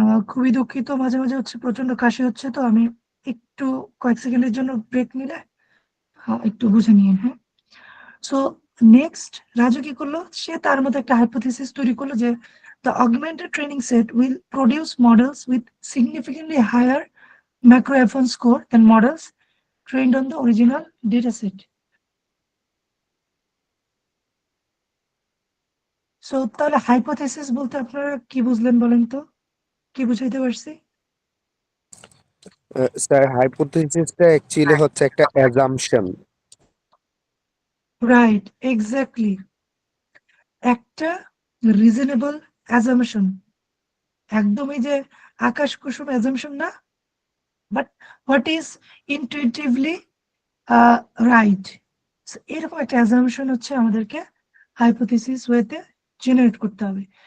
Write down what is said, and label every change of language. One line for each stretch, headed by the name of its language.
Bangla: খুবই দুঃখিত, মাঝে মাঝে হচ্ছে প্রচন্ড কাশি হচ্ছে, তো আমি একটু কয়েক সেকেন্ডের জন্য ব্রেক নিলে একটু বুঝে নিন। হ্যাঁ, সো নেক্সট রাজু কি করলো, সে তার মতো একটা হাইপোথেসিস তৈরি করলো যে
English: the augmented training set will produce models with significantly higher macro F1 score than models trained on the original data set.
Bangla: So তাহলে হাইপোথেসিস বলতে আপনারা কি বুঝলেন বলেন তো, কি বুঝাইতে পারছি? স্যার হাইপোথেসিসটা অ্যাকচুয়ালি হচ্ছে একটা অ্যাজাম্পশন। রাইট, এক্স্যাক্টলি, একটা রিজনেবল অ্যাজাম্পশন, একদমই যে আকাশ কুসুম অ্যাজাম্পশন না,
English: but what is intuitively right,
Bangla: এরকম একটা অ্যাজাম্পশন হচ্ছে আমাদেরকে হাইপোথেসিস ওয়েতে জেনারেট করতে হবে।